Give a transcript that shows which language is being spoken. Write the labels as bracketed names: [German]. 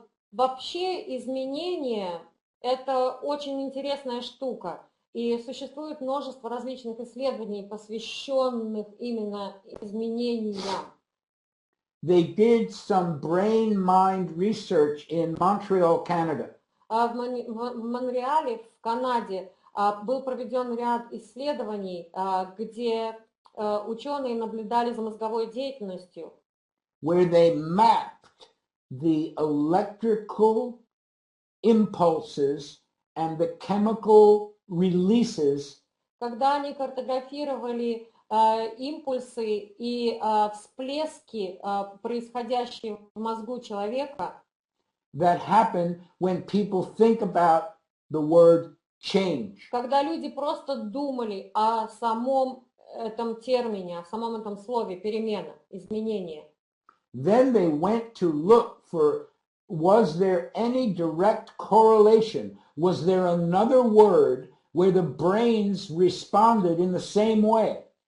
[Russian] Вообще изменение – это очень интересная штука, и существует множество различных исследований, посвященных именно изменениям. [English] They did some brain-mind research in Montreal, Canada. [Russian] В Монреале, в Канаде, был проведен ряд исследований, где ученые наблюдали за мозговой деятельностью, [English] Where they mapped the electrical impulses and the chemical releases [Russian] когда они картографировали импульсы и всплески, происходящие в мозгу человека, [English] that happen when people think about the word change. [Russian] когда люди просто думали о самом этом термине, о самом этом слове перемена, изменение. [English] Then they went to look for, was there any direct correlation? Was there another word where the brains responded in the same way?